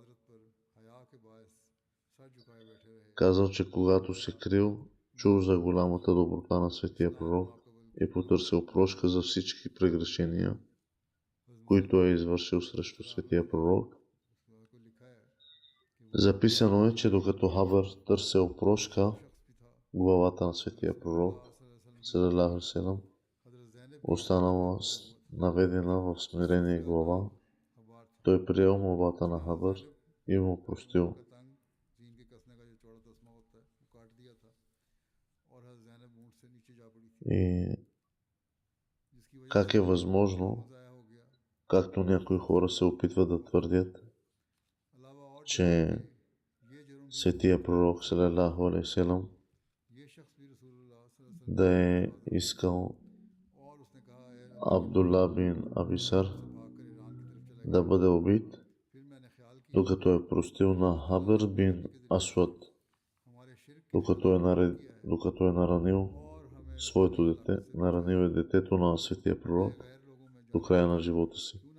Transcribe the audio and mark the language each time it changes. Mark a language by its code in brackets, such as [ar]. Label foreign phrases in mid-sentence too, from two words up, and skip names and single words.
[bg] Казал, че когато се крил, чул за голямата доброта на светия пророк и потърсил прошка за всички прегрешения, които е извършил срещу светия пророк. Записано е, че докато Хабър търсил прошка, главата на светия пророк, [ar] صلى الله عليه وسلم, [bg] останала наведена в смирение глава, той приел молбата на Хабър и му простил. И как е възможно, както някои хора се опитват да твърдят, че светия пророк [ar] صلى الله عليه وسلم [bg] да е искал Абдулла бин Абисар да бъде убит, докато е простил на Хабър бин Асвад, докато е наранил своето дете, наранил е детето на светия пророк до края на живота си.